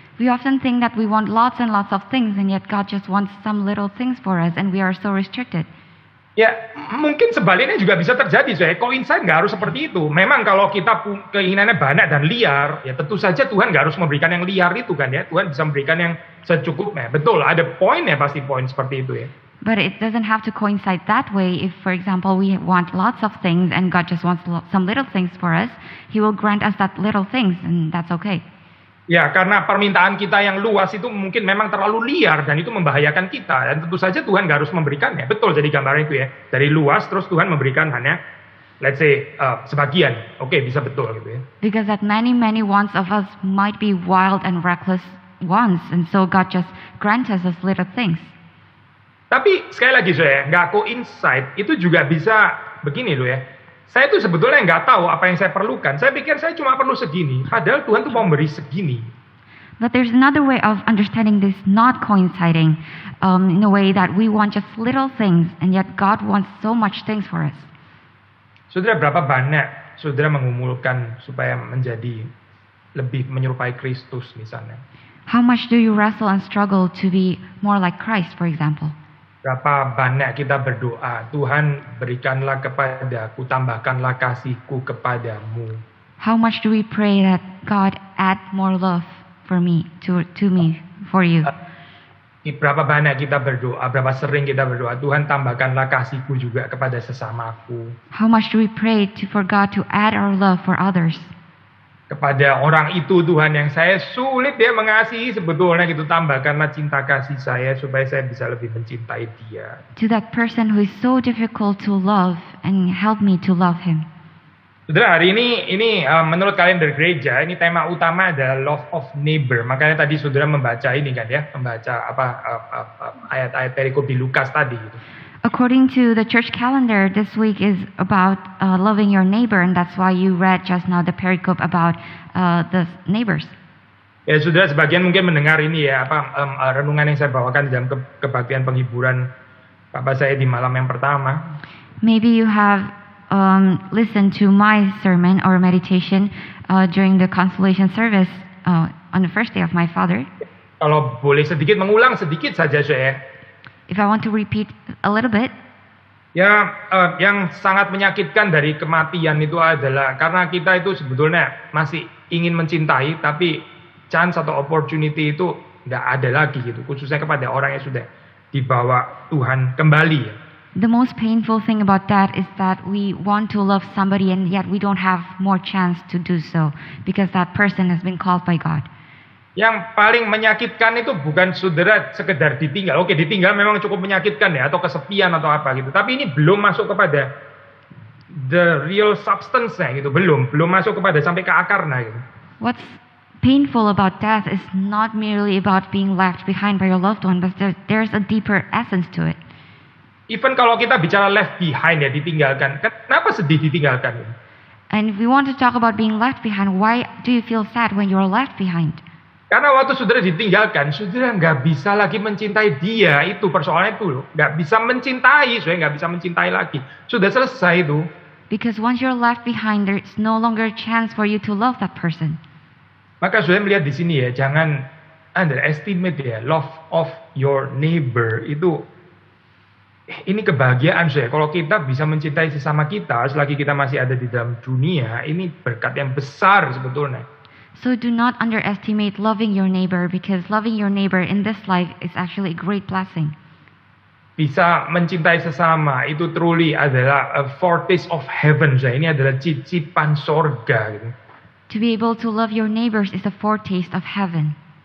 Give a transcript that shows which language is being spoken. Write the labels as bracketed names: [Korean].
[English] We often think that we want lots and lots of things, and yet God just wants some little things for us, and we are so restricted. [Indonesian] Ya mungkin sebaliknya juga bisa terjadi coincide nggak harus seperti itu. Memang kalau kita keinginannya banyak dan liar ya tentu saja Tuhan nggak harus memberikan yang liar itu kan ya, Tuhan bisa memberikan yang secukupnya. Betul, ada poinnya, pasti poin seperti itu ya. [English] But it doesn't have to coincide that way. If for example we want lots of things and God just wants some little things for us, He will grant us that little things, and that's okay. [Indonesian] Ya, karena permintaan kita yang luas itu mungkin memang terlalu liar dan itu membahayakan kita. Dan tentu saja Tuhan nggak harus memberikannya. Betul, jadi gambaran itu ya. Dari luas terus Tuhan memberikan hanya, [English] let's say, [Indonesian] sebagian. Oke, bisa betul gitu ya. [English] Because that many wants of us might be wild and reckless wants, and so God just grants us little things. [Indonesian] Tapi sekali lagi nggak coincide, itu juga bisa begini loh ya. Saya tuh sebetulnya nggak tahu apa yang saya perlukan. Saya pikir saya cuma perlu segini. Padahal Tuhan tuh mau beri segini. [English] But there's another way of understanding this not coinciding in a way that we want just little things, and yet God wants so much things for us. [Indonesian] Saudara, berapa banyak saudara mengumulkan supaya menjadi lebih menyerupai Kristus misalnya? [English] How much do you wrestle and struggle to be more like Christ, for example? [Indonesian] Berapa banyak kita berdoa, Tuhan berikanlah kepadaku, tambahkanlah kasihku kepadamu. [English] How much do we pray that God add more love for me, to me, for you? [Indonesian] Berapa banyak kita berdoa, berapa sering kita berdoa, Tuhan tambahkanlah kasihku juga kepada sesamaku. [English] How much do we pray for God to add our love for others? [Indonesian] Kepada orang itu Tuhan yang saya sulit ya mengasihi, sebetulnya gitu, tambahkanlah cinta kasih saya supaya saya bisa lebih mencintai dia. [English] To that person who is so difficult to love, and help me to love him. [Indonesian] Saudara, hari ini menurut kalender gereja, ini tema utama adalah [English] love of neighbor. [Indonesian] Makanya tadi saudara membaca ini kan ya, membaca ayat-ayat perikop di Lukas tadi gitu. [English] According to the church calendar, this week is about loving your neighbor, and that's why you read just now the pericope about the neighbors. [Indonesian] Ya, saudara sebagian mungkin mendengar ini ya, renungan yang saya bawakan dalam kebaktian penghiburan Bapak saya di malam yang pertama. [English] Maybe you have listened to my sermon or meditation during the consolation service on the first day of my father. [Indonesian] Kalau boleh sedikit mengulang sedikit saja saya. [English] If I want to repeat a little bit. [Indonesian] Ya, yang sangat menyakitkan dari kematian itu adalah karena kita itu sebetulnya masih ingin mencintai, tapi chance atau opportunity itu nggak ada lagi gitu, khususnya kepada orang yang sudah dibawa Tuhan kembali. [English] The most painful thing about that is that we want to love somebody and yet we don't have more chance to do so because that person has been called by God. [Indonesian] Yang paling menyakitkan itu bukan saudara sekedar ditinggal. Oke, ditinggal memang cukup menyakitkan ya, atau kesepian atau apa gitu. Tapi ini belum masuk kepada [English] the real substance- [Indonesian] nya gitu. Belum masuk kepada sampai ke akarnya gitu. [English] What's painful about death is not merely about being left behind by your loved one, but there's a deeper essence to it. [Indonesian] Even kalau kita bicara [English] left behind [Indonesian] ya, ditinggalkan. Kenapa sedih ditinggalkan? [English] And if we want to talk about being left behind, why do you feel sad when you're left behind? [Indonesian] Karena waktu saudara ditinggalkan, saudara nggak bisa lagi mencintai dia. Itu persoalannya itu loh. Nggak bisa mencintai, saudara nggak bisa mencintai lagi. Sudah selesai itu. [English] Because once you're left behind, there's no longer a chance for you to love that person. [Indonesian] Maka saudara melihat di sini ya, jangan underestimate ya, [English] love of your neighbor [Indonesian] itu. Ini kebahagiaan saudara. Kalau kita bisa mencintai sesama kita, selagi kita masih ada di dalam dunia, ini berkat yang besar sebetulnya. [English] So do not underestimate loving your neighbor, because loving your neighbor in this life is actually a great blessing. [Indonesian] Bisa mencintai sesama itu truly adalah [English] a foretaste of heaven. [Indonesian] Ini adalah cicipan sorga. Gitu. [English] To be able to love your neighbors is a foretaste of heaven.